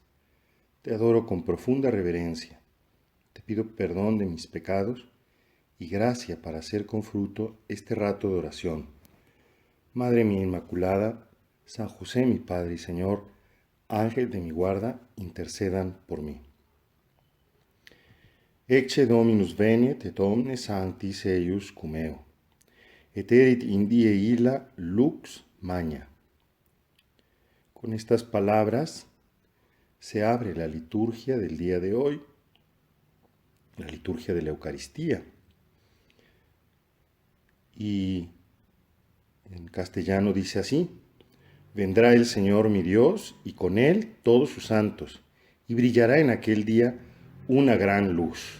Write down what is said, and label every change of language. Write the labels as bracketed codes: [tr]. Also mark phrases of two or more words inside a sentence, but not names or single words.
[es] Te adoro con profunda reverencia. Te pido perdón de mis pecados y gracia para hacer con fruto este rato de oración. Madre mía Inmaculada, San José mi Padre y Señor, Ángel de mi guarda, intercedan por mí. [la] Ecce Dominus venet et omnes sanctis eius cum eo, et erit in die illa lux magna. [es] Con estas palabras se abre la liturgia del día de hoy, la liturgia de la Eucaristía. Y en castellano dice así: vendrá el Señor mi Dios y con él todos sus santos, y brillará en aquel día una gran luz.